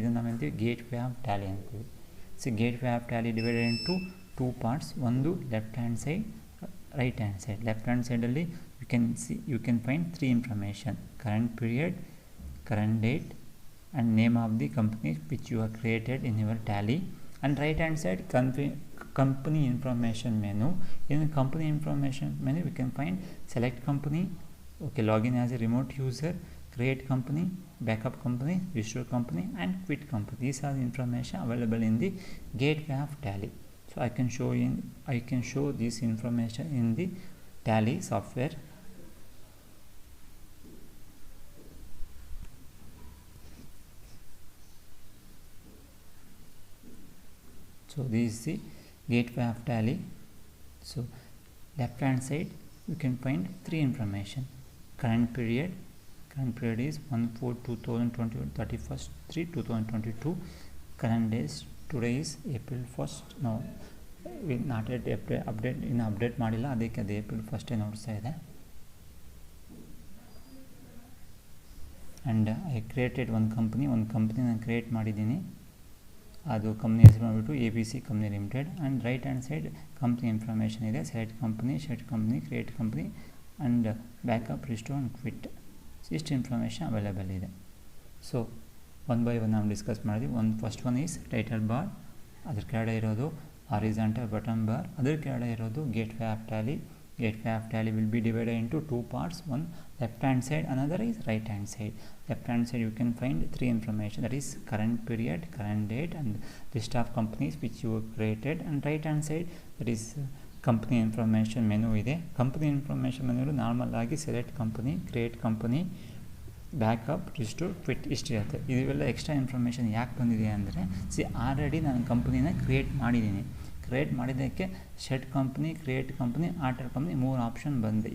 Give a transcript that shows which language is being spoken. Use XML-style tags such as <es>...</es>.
<en>ಇದನ್ನು ನಾವು ಅಂತೀವಿ ಗೇಟ್ ವೇ ಆಫ್ ಟ್ಯಾಲಿ ಅಂತೀವಿ. So gateway of Tally divided into 2 parts. ಒಂದು left hand side, right hand side. Left hand ಸೈಡಲ್ಲಿ you can find 3 information, current period, current date and name of the company which you are created in your Tally. And right hand side company information menu. In company information menu we can find select company, okay, login as a remote user, create company, backup company, restore company and quit company. These are the information available in the gateway of Tally. So I can show this information in the Tally software. So this is the gateway of Tally. So left hand side you can find 3 information. Current period is 1/4/2021, 31/3/2022. Current days, today is April 1st. Now we not yet update</en> <kn>ಮಾಡಿಲ್ಲ, ಅದಕ್ಕೆ ಅದು</kn> <en>April 1st</en> <kn>ನೋಡ್ತಾ ಇದೆ.</kn> <en>And I created one company</en> <kn>ನಾನು create ಮಾಡಿದ್ದೀನಿ. ಅದು company ಹೆಸರು ಮಾಡಿಬಿಟ್ಟು</kn> <en>ABC company limited. And right hand side company information ಇದೆ, select company, create company and backup, restore and quit.</en> <kn>ಇಷ್ಟು ಇನ್ಫಾರ್ಮೇಷನ್ ಅವೈಲೇಬಲ್ ಇದೆ. ಸೊ 1 by 1 ನಾವು ಡಿಸ್ಕಸ್ ಮಾಡಿದ್ವಿ.</kn> <en>first one is title bar,</en> <kn>ಅದ್ರ ಕೆಳಗಡೆ ಇರೋದು</kn> <en>Horizontal button bar, ಅದ್ರ ಕೆಳಗಡೆ ಇರೋದು gateway of Tally, gateway of Tally will be divided into two parts, one left hand side, another is right hand side. Left hand side you can find three information, that is current period, current date, and list of companies which you created. And right hand side, that is company information menu ಇದೆ. Company information menu normal ಆಗಿ select company, create company, backup, restore, quit ಇಷ್ಟಿರುತ್ತೆ.</en> <kn>ಇವೆಲ್ಲ extra information ಯಾಕೆ ಬಂದಿದೆ ಅಂದರೆ, already ನಾನು ಕಂಪ್ನಿನ create ಮಾಡಿದ್ದೀನಿ.</kn> <en>Create ಮಾಡಿದ್ದಕ್ಕೆ shut company, create company, alter company 3 option ಬಂದಿದೆ.</en>